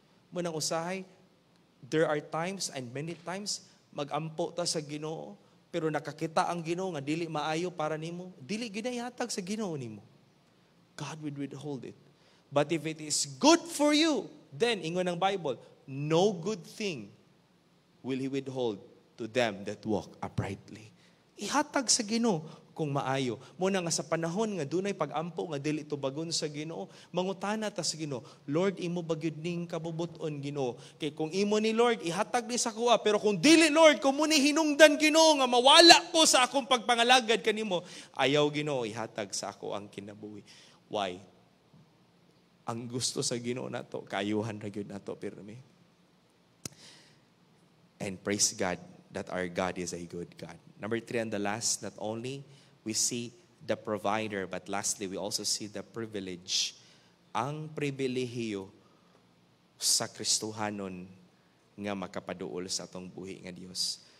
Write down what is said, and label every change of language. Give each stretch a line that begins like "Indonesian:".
Cebuano: Munang usahay,
English: there are times and many times
Cebuano: magampo ta sa Ginoo, pero nakakita ang Ginoo nga dili maayo para nimo, dili ginahatag sa Ginoo nimo.
English: God will withhold it. But if it is good for you, then
Cebuano: ingon ng
English: Bible, no good thing will He withhold to them that walk uprightly.
Cebuano: Ihatag sa Ginoo kung maayo. Muna nga sa panahon nga dunay pag-ampo nga dili tubagon sa Ginoo, mangutana ta sa Ginoo, Lord, imo ba gyud ning kabubuton Ginoo? Kay kung imo ni Lord ihatag ni sa kuha, pero kung dili Lord, kung muni hinungdan Ginoo nga mawala ko sa akong pagpangalagad kanimo, ayaw Ginoo ihatag sa ako ang kinabuhi. Why? Ang gusto sa Ginoo nato, kaayuhan ra gyud nato pirmi.
English: And praise God that our God is a good God. Number 3 and the last, not only we see the provider, but lastly, we also see the privilege.
Cebuano: Ang pribilehiyo sa Kristohanon nga makapaduol sa atong buhi nga Dios.